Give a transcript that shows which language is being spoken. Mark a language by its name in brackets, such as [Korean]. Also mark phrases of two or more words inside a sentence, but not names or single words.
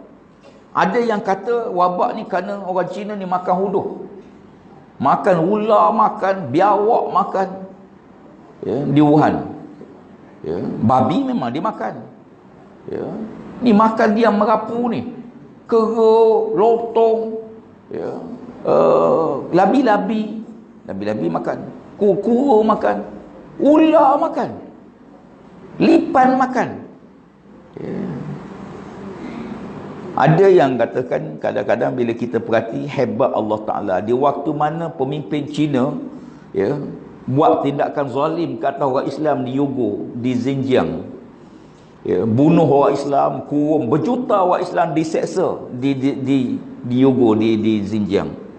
[Malay] Ada yang kata wabak ni kerana orang Cina ni makan huduh. Makan ular, makan biawak, makan di Wuhan. Babi memang dia makan. Ni makan dia merapu ni. Kera, lotong, labi-labi. Labi-labi makan. Kura makan. Ular makan. Lipan makan. Ada yang katakan kadang-kadang bila kita perhati hebat Allah Ta'ala. Di waktu mana pemimpin Cina buat tindakan zalim ke atas orang Islam di Yogo, di Xinjiang, bunuh orang Islam, kurung berjuta orang Islam diseksa di Yogo, di Xinjiang.